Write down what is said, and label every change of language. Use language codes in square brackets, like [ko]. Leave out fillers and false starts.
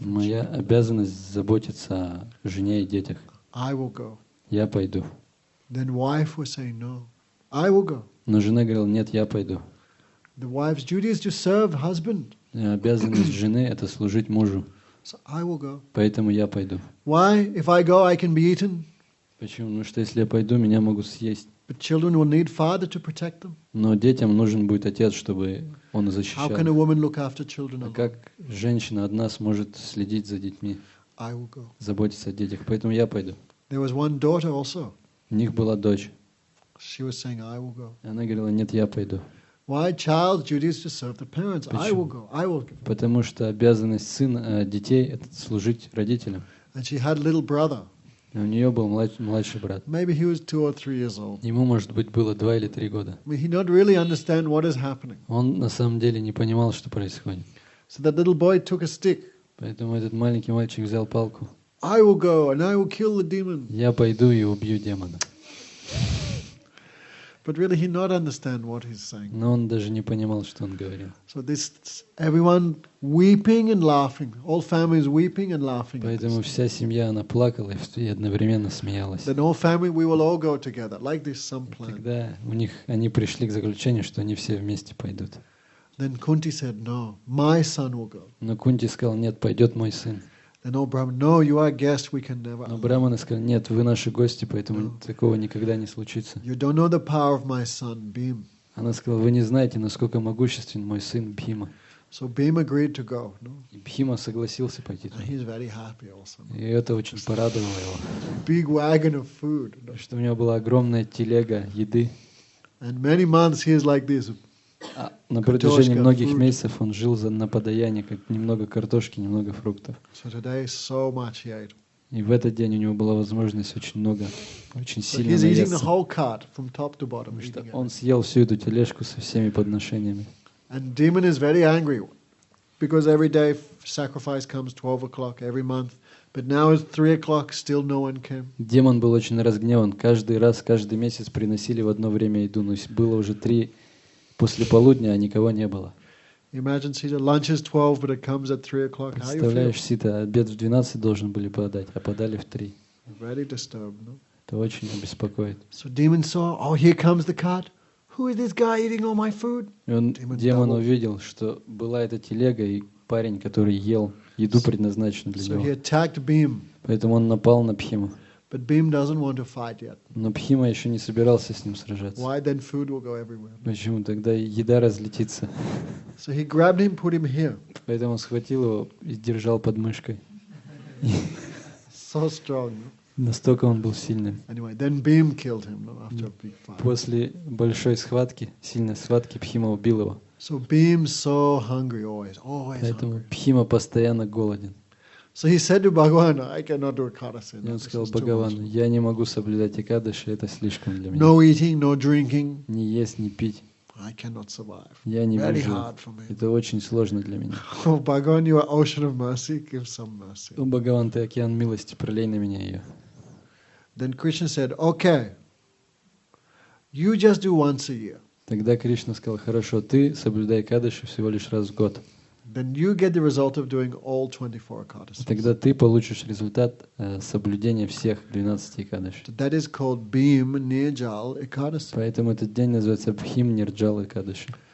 [en] and [ru] Моя [en] children. [ru] обязанность заботиться о жене и детях. [en] I will go. [ru] Я пойду. [en] Then wife was saying, no, I will go. [ru] Но жена говорила: нет, я пойду. [en] The wife's duty is to serve husband. [ru] Обязанность жены — это служить мужу. [en] So I will go. [ru] Поэтому я пойду. [en] Why? If I go, I can be eaten. [ru] Почему? Ну что, если я пойду, меня могут съесть. [en] But children will need father to protect them. [ru] Но детям нужен будет отец, чтобы он [en] How [ru] защищал. [en] can a woman look after children [ru] А [en] alone? [ru] как женщина одна сможет следить за детьми, [en] I will go. [ru] заботиться о детях? Поэтому я пойду. [en] There was one daughter also. [ru] У них была дочь. [en] She was saying, I will go. [ru] И она говорила: нет, я пойду. [en] Why? Child's duty is to serve the parents. I will go. I will go. [ru] Потому что обязанность детей — это служить родителям. [en] And she had a little brother. [ru] И у нее был младший брат. [en] Maybe he was 2 or 3 years old. [ru] Ему, может быть, было 2 или 3 года. [en] I mean, he not really understand what is happening. [ru] Он на самом деле не понимал, что происходит. [en] So that little boy took a stick. [ru] Поэтому этот маленький мальчик взял палку. [en] I will go and I will kill the demon. [ru] Я пойду и убью демона. [en] But really he not understand what he's saying. [ru] Но он даже не понимал, что он говорил. [en] So this, everyone weeping and laughing. All families weeping and laughing. at [ru] Поэтому [en] this. [ru] вся семья, она плакала и одновременно смеялась. [en] Then all family, we will all go together. Like this, some plan. [ru] Тогда они пришли к заключению, что они все вместе пойдут. [en] Then Kunti said, no, my son will go. [ru] Но Кунти сказал: нет, пойдет мой сын. [en] And all Brahman, no, you are guest, we can never. [ru] Но браманы сказали, нет, вы наши гости, поэтому такого никогда не случится. [en] You don't know the power of my son, Bhim. [ru] Она сказала, вы не знаете, насколько могуществен мой сын Бхима. [en] So Bhim agreed to go. No? [ru] И Бхима согласился пойти [en] And [ru] туда. [en] he's very happy also. No? [ru] И это очень порадовало его. [en] Big wagon of food. No? [ru] Что у него была огромная телега еды. [en] And many months he is like this. [ru] А на протяжении многих месяцев он жил на подаянии, как немного картошки, немного фруктов. [en] So today so much he ate. [ru] И в этот день у него была возможность очень много, очень [en] So [ru] сильно [en] he's eating the [ru] наесться. [en] whole cart from top to bottom. [ru] Потому что [en] eating [ru] он [en] it. [ru] съел всю эту тележку со всеми подношениями. [en] And demon is very angry because every day sacrifice comes 12 o'clock every month. But now it's 3 o'clock, still no one came. [ru] Демон был очень разгневан. Каждый раз, каждый месяц приносили в одно время еду. Но было уже 3 после полудня, а никого не было. [en] Imagine, Sita, lunch is 12, but it comes at 3 o'clock. How you feel? [ru] Представляешь, Сита, обед в 12 должен были подать, а подали в 3. [en] Very disturbed, no? [ru] Это очень беспокоит. [en] So demon saw, oh, here comes the cart. Who is this guy eating all my food? [ru] И демон увидел, что была эта телега и парень, который ел еду, предназначенную для [en] So he [ru] него. [en] attacked Bhim. [ru] Поэтому он напал на Бхиму. [en] But Bhim doesn't want to fight yet. [ru] Но Бхима еще не собирался с ним сражаться. [en] Why? Then food will go everywhere. [ru] Почему? Тогда еда разлетится. [en] So he grabbed him, put him here. [ru] Поэтому он схватил его и держал под мышкой. [en] So strong. No? [ru] Настолько он был сильным. [en] Anyway, then Bhim killed him, no, after a big fight. [ru] После большой схватки, сильной схватки, Бхима убил его. [en] So Bhim's so hungry always, always [ru] Поэтому [en] hungry. [ru] Бхима постоянно голоден. [en] So he said to Bhagavan, I cannot do a Ekadasi. [ru] И он [en] This [ru] сказал [en] is too [ru] Бхагавану, [en] much. [ru] я не могу соблюдать Экадаши, это слишком для меня. [en] No eating, no drinking. [ru] Не есть, не пить. [en] I cannot survive. [ru] Я не [en] Very [ru] выживу. [en] hard for me. [ru] Это очень сложно для меня. [en] Oh, Bhagavan, you are ocean of mercy. Give some mercy. [ru] О, Бхагаван, ты океан милости, пролей на меня ее. [en] Then Krishna said, okay, you just do once a year. [ru] Тогда Кришна сказал, хорошо, ты соблюдай Экадаши всего лишь раз в год. [en] Then you get the result of doing all 24 Ekadasis. [ru] Тогда ты получишь результат соблюдения всех 12 Экадаши. [en] So that is called Bhim Nirjal Ekadasi. [ru] Поэтому этот день называется Бхим Нирджал Экадаши.